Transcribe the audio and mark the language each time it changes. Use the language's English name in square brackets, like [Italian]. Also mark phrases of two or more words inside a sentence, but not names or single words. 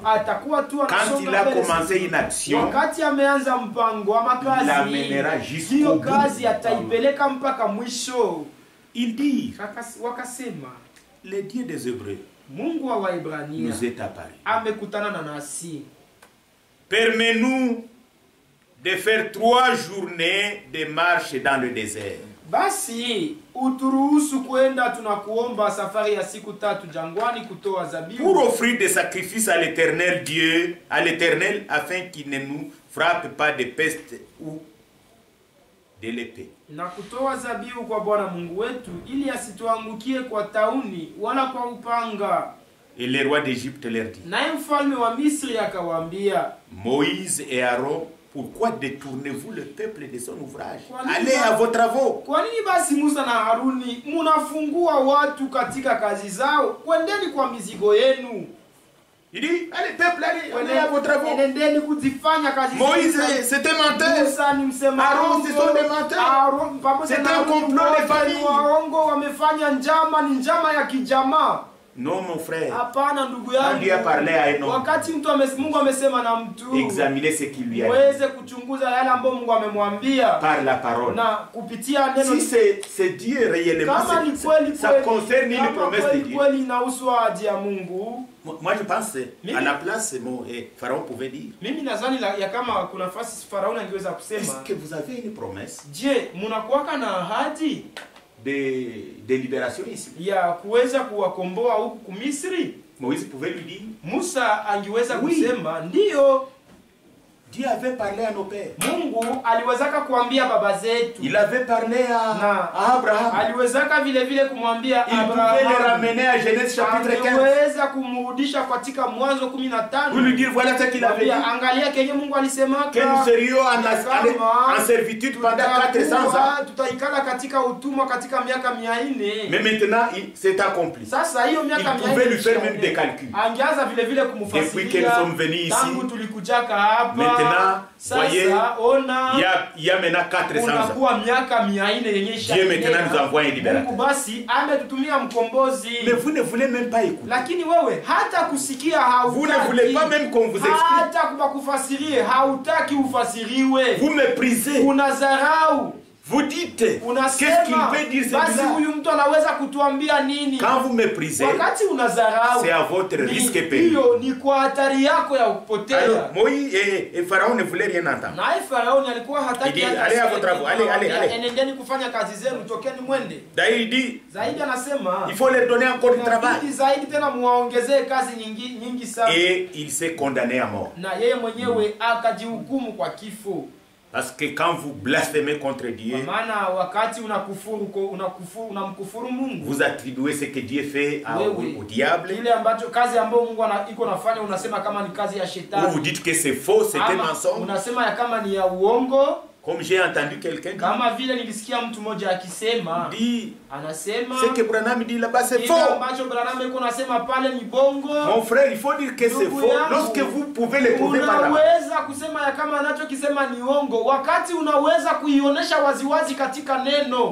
[French] Quand il a commencé une action, il l'amènera jusqu'au bout. Il dit, le Dieu des Hébreux nous est apparu. Permets-nous de faire 3 journées de marche dans le désert. [Swahili] Basi uturuhusu kwenda tunakuomba safari ya siku 3 jangwani kutoa zabibu. [French] Pour offrir des sacrifices à l'Éternel Dieu, à l'Éternel, afin qu'il ne nous frappe pas de peste ou de l'épée. [Swahili] Na kutoa zabibu kwa Bwana Mungu wetu ili asituangukie kwa tauni wala kwa upanga. [French] Et le roi d'Égypte leur dit, [Swahili] naye mfalme wa Misri akawaambia, [French] Moïse et Aaron, pourquoi détournez-vous le peuple de son ouvrage? [Swahili] Kwa nini [French] Allez à vos travaux. [Swahili] kwa nini basi Musa na Haruni munafungua watu katika kazi zao? Kwendeni kwa mizigo yenu. [French] Il dit, allez peuple, allez à vos travaux. [Swahili] Endeni kuzifanya kazi zenu. [French] Moïse, c'était menteur. [Swahili] Musa ni msema [French] Aaron, ce sont des menteurs. C'est un complot de famille. [Swahili] Waongo wamefanya njama, ni njama ya kijamaa. [French] Non, mon frère. [Swahili] Hapana ndugu [French] Quand Dieu a [Swahili] yangu. [French] parlé à un homme, [Swahili] Wakati Mungu amesema na mtu, [French] examinez ce qu'il lui a dit [Swahili] uweze kuchunguza yale ambayo Mungu amemwambia [French] par la parole. [Swahili] na kupitia neno. [French] Si c'est Dieu réellement, [Swahili] Kama ni kweli [French] ça concerne une promesse de Dieu. [Swahili] kweli inahusu ahadi ya Mungu. [French] Moi, je pense à la place, Pharaon pouvait dire, [Swahili] Mimi nadhani ya kama kuna nafasi Farao angeweza kusema, [French] est-ce que vous avez une promesse [Swahili] je, mnakuwaka na ahadi [French] de libération ici? [Swahili] ya kuweza kuwakomboa huku kumisri? [French] Moïse pouvait lui dire, [Swahili] Musa angeweza [French] Oui. [Swahili] kusema ndiyo. [French] Dieu avait parlé à nos pères. [Swahili] Mungu aliwezaka kuambia baba zetu. [French] Il avait parlé à Abraham. [Swahili] Aliwezaka vile vile kumwambia [French] Il pouvait le [Swahili] Abraham. [French] ramener à Genèse chapitre 15. [Swahili] Aliweza kumrudisha katika Mwanzo 15. [French] Pour lui dire, voilà ce qu'il avait dit. [Swahili] Angalia kenye Mungu alisema [French] Que nous serions en servitude pendant 400 ans. [Swahili] Tutaikala katika utumwa katika miaka 400. [French] Mais maintenant, c'est accompli. [Swahili] Sasa hiyo miaka 400. [French] Il pouvait lui faire même des calculs. [Swahili] Angeanza vile vile kumfasiria. [French] Depuis que nous sommes venus ici, [Swahili] tangu tulikujaka hapa. [French] Maintenant, voyez, [Swahili] ona, [French] il y a maintenant 400 ans. [Swahili] unakuwa miaka 400 yenye [French] Dieu maintenant nous envoie un libérateur. [Swahili] Mungu basi ametutumia mkombozi. [French] Mais vous ne voulez même pas écouter. [Swahili] Lakini wewe hata kusikia hautaki. [French] Vous ne voulez pas même qu'on vous explique. [Swahili] Hata kubakufasirie hautaki ufasiriwe. [French] Vous méprisez. [Swahili] Unadharau. [French] Vous dites, qu'est-ce qu'il peut dire [Swahili] basi [French] celui-là? [Swahili] huyu mtu anaweza kutuambia nini? [French] Quand vous méprisez, [Swahili] Wakati unadharau, [French] c'est à votre risque et péril. [Swahili] hiyo ni kwa hatari yako ya kupotea. [French] Alors, Moïse et Pharaon ne voulaient rien entendre. [Swahili] Naye Farao alikuwa hataki. [French] Il dit, allez à vos travaux, allez. [Swahili] Enendeni kufanya kazi zenu, tokeni mwende. [French] D'ailleurs, il dit, [Swahili] Zaidi anasema, [French] il faut leur donner encore du travail. [Swahili] inabidi zaidi tena muwaongezee kazi nyingi sana. [French] Et il s'est condamné à mort. [Swahili] Na yeye mwenyewe akajihukumu kwa kifo. [French] Parce que quand vous blasphémez contre Dieu, [Swahili] Maana wakati unamkufuru Mungu, [French] vous attribuez ce que Dieu fait au diable. [Swahili] Ile ambacho kazi ambayo Mungu iko nafanya unasema kama ni kazi ya shetani. [French] Ou vous dites que c'est faux, c'est un mensonge. [Swahili] Unasema ya kama ni ya uongo. [French] Comme j'ai entendu quelqu'un dire, [Swahili] kama vile nilisikia mtu mmoja akisema, anasema [French] ce que Branham dit là-bas c'est faux. [Swahili] ambacho Branham yuko nasema pale ni bongo. [French] Mon frère, il faut dire que c'est faux lorsque vous pouvez le prouver par là. [Swahili] Unaweza kusema ya kama anachokisema ni uongo wakati unaweza kuionyesha waziwazi katika neno.